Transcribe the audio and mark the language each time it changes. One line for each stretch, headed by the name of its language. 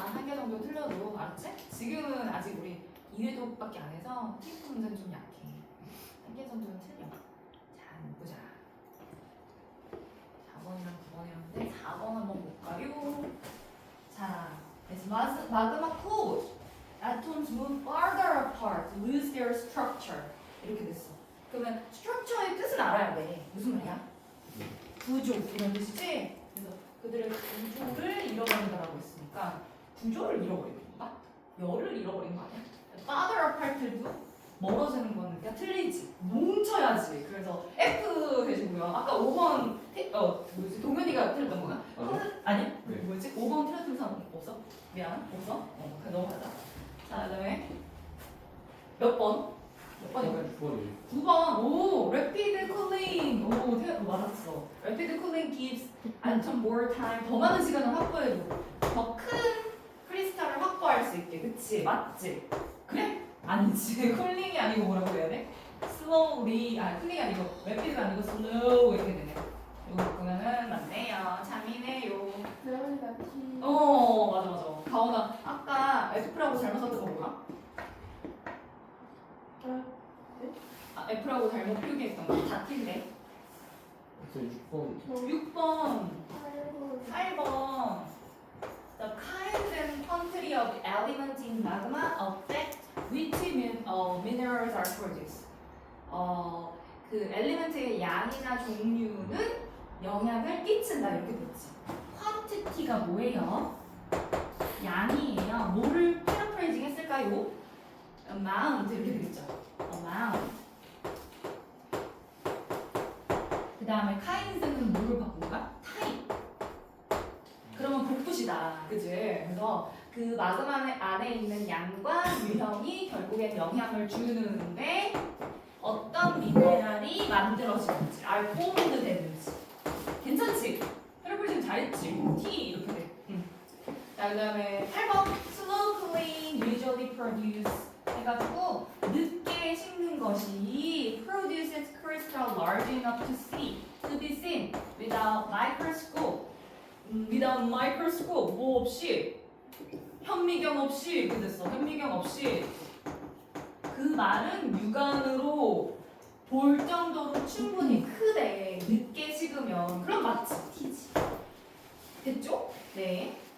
Korean: 한 개 정도 틀려도. 알았지? 지금은 아직 우리 2회도밖에 안 해서 TF 문제는 좀 약해. 한 개 정도는 틀려. 자, 보자. 4번이랑 9번이었는데 4번 한번 볼까요?
English: 자, it's magma cooled. Atoms move farther apart, lose their structure.
Korean: 이렇게 됐어. 그러면 structure의 뜻을 알아야 돼. 무슨 말이야? 구조 이런 뜻이지? 그래서 그들의 구조를 잃어버린다라고 했으니까 구조를 잃어버린 건가? 열을 잃어버린 거 아니야?
English: farther apart
Korean: 도 멀어지는 거는 그냥 틀리지. 뭉쳐야지. 그래서 F 해주고요. 아까 5번 뭐지? 동현이가 틀렸던 거야? 아니야? 네. 뭐였지? 5번 틀렸던 사람 없어? 미안, 없어? 그냥 넘어가자. 자, 그다음에 몇 번? 몇 번이야? 6번이에요. 9번. 오,
English: rapid cooling.
Korean: 오, 맞았어.
English: Rapid cooling gives atom more time.
Korean: 더 많은 시간을 확보해줘. 더 큰 크리스탈을 확보할 수 있게. 그치? 맞지? 그래? 아니지. 쿨링이 아니고 뭐라고 해야 돼?
English: slowly.
Korean: 쿨링이 아니고 rapid가 아니고 slow 이렇게 되네. 이거 바꾸면은 맞네요. 참이네요. 배우니까 T 맞아. 가온아, 아까 F라고 잘못 썼던 거 뭐야? F라고 잘못 표기했던 거. 다 T인데. 그래서 6번. 6번, 8번 8번.
English: The kind and quantity of elements in magma affect which minerals are produced.
Korean: 그 엘리멘트의 양이나 종류는 영향을 끼친다 이렇게 됐지. quantity가 뭐예요? 양이에요. 뭐를 패러프레이징 했을까요? amount 이렇게 되겠죠.
English: amount.
Korean: 그 다음에 kind는 뭐를 바꾼가? type. 그러면 복붙이다. 그치? 그래서 그 마그마 안에 있는 양과 유형이 결국엔 영향을 주는데 어떤 미네랄이 만들어지는지, 알포드 되는지. 괜찮지? 패러프레이징 잘했지? T 이렇게 돼. 자, 그 다음에 8번
English: slow cooling usually produce
Korean: 해가지고 늦게 식는 것이
English: produces crystal large enough to be seen without microscope. without microscope
Korean: 뭐 없이 현미경 없이 이렇게 됐어. 현미경 없이 그 말은 육안으로 볼 정도로 충분히 크대. 늦게 식으면 그럼 맞지? 티지. 됐죠? 네.